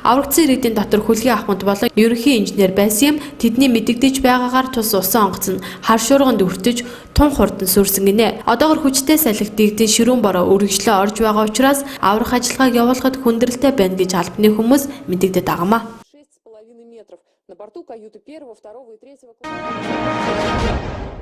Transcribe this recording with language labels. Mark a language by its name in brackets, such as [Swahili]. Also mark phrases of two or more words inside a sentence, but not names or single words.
[Mongolian] Аврагдсан иргэдийн дотор хөлгийн ахмад болон ерөнхий инженер байсан юм. Тэдний мэдэгдэж байгаагаар тус усан онгоц нь хар шуурганд өртөж тун хурдан сүрсэн гинэ. Одоогор хүчтэй салхи дэгдэн ширүүн бороо үргэлжлээ орж байгаа учраас аврах ажиллагааг явуулахад хүндрэлтэй байна гэж албаны хүмүүс мэдэгдэт байгаамаа. [Russian] На борту каюты первого, второго и третьего класса.